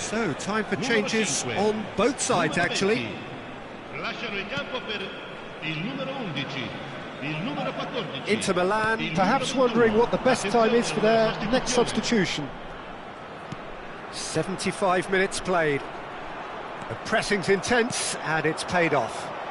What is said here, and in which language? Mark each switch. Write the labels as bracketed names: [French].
[English] So, time for changes on both sides, actually. [Italian] Lasciano il campo per il numero 11, il numero 14. [English] Inter Milan, perhaps wondering what the best time is for their next substitution. 75 minutes played. The pressing's intense, and it's paid off.